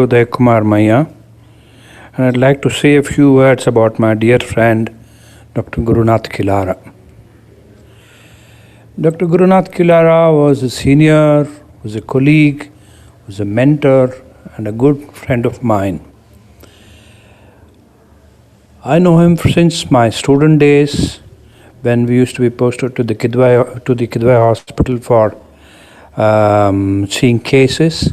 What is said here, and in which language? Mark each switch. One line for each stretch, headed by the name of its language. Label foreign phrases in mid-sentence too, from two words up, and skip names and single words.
English: Uday Kumar Maya and I'd like to say a few words about my dear friend Dr. Gurunath Kilara. Dr. Gurunath Kilara was a senior, was a colleague, was a mentor and a good friend of mine. I know him since my student days when we used to be posted to the Kidwai hospital for seeing cases.